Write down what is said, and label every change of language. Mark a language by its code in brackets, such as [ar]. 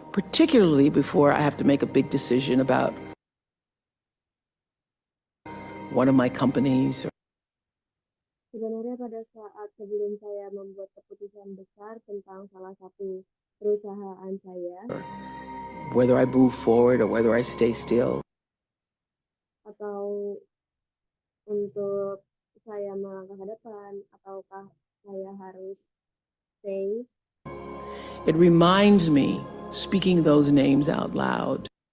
[en] Particularly before I have to make a big decision about one of my companies. [id] Sebenarnya pada saat sebelum saya membuat keputusan besar tentang salah satu perusahaan saya, [en] Whether I move forward or whether I stay still. [id] Atau untuk saya melangkah ke depan, ataukah saya harus stay. [en] It reminds me, speaking those names out loud,